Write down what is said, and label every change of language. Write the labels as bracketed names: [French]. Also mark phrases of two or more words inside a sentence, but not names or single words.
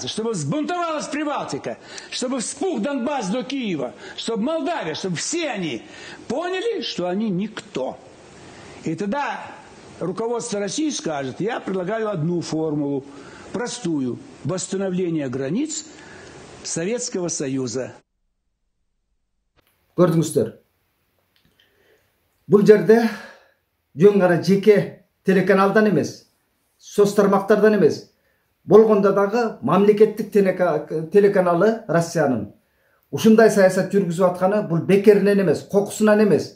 [Russian] Чтобы взбунтовалась Прибалтика. Чтобы вспух Донбасс до Киева. Чтобы Молдавия, чтобы все они поняли, что они никто. И тогда руководство России скажет, я предлагаю одну формулу, простую, восстановление границ Советского Союза. [Kyrgyz] Көрдүңүздөр. Бул жерде жөн гана жеке телеканалдан эмес, соц тармактардан эмес, болгондо дагы мамлекеттик телеканалы Россиянын ушундай саясат жүргүзүп атканы бул бекеринен эмес, кокусунан эмес.